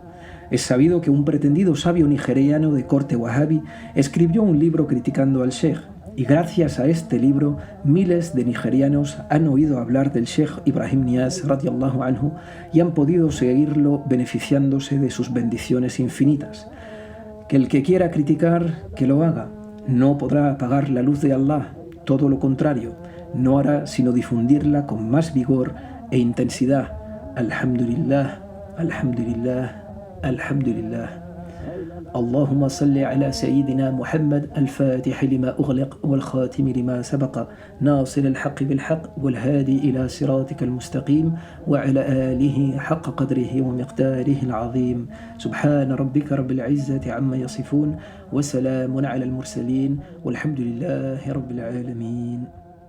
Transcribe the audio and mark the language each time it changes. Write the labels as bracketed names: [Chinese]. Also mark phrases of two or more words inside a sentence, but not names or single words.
[Spanish] Es sabido que un pretendido sabio nigeriano de corte wahhabi escribió un libro criticando al sheikh, y gracias a este libro miles de nigerianos han oído hablar del Sheikh Ibrahim Niass [Arabic] رضي الله عنه [Spanish] y han podido seguirlo beneficiándose de sus bendiciones infinitas. Que el que quiera criticar, que lo haga. No podrá apagar la luz de Allah, todo lo contrario, no hará sino difundirla con más vigor e intensidad. [Arabic] الحمد لله، الحمد لله، الحمد لله. اللهم صل على سيدنا محمد الفاتح لما أغلق والخاتم لما سبق ناصر الحق بالحق والهادي إلى صراطك المستقيم وعلى آله حق قدره ومقداره العظيم سبحان ربك رب العزة عما يصفون وسلام على المرسلين والحمد لله رب العالمين.